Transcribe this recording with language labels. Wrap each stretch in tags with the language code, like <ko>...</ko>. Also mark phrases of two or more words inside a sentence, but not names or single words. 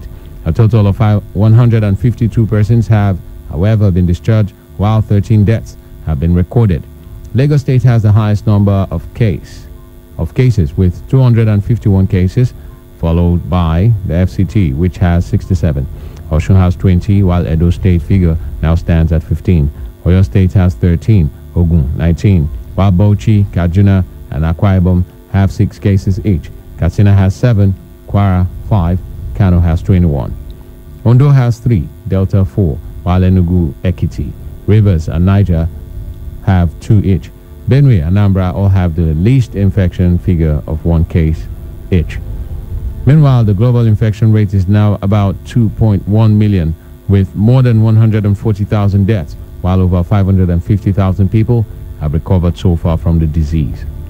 <en>A total of 152 persons have, however, been discharged, while 13 deaths have been recorded. Lagos State has the highest number of cases with 251 cases, followed by the FCT, which has 67. Osun has 20, while Edo State figure now stands at 15. Oyo State has 13, Ogun 19, while Bauchi, Kaduna, and Akwa Ibom have 6 cases each. Katsina has 7, Kwara 5, Kano has 21. Ondo has 3, Delta 4, while Enugu, Ekiti, Rivers, and Niger have 2 each. Benue and Anambra all have the least infection figure of 1 case each. Meanwhile, the global infection rate is now about 2.1 million, with more than 140,000 deaths, while over 550,000 people have recovered so far from the disease.</en>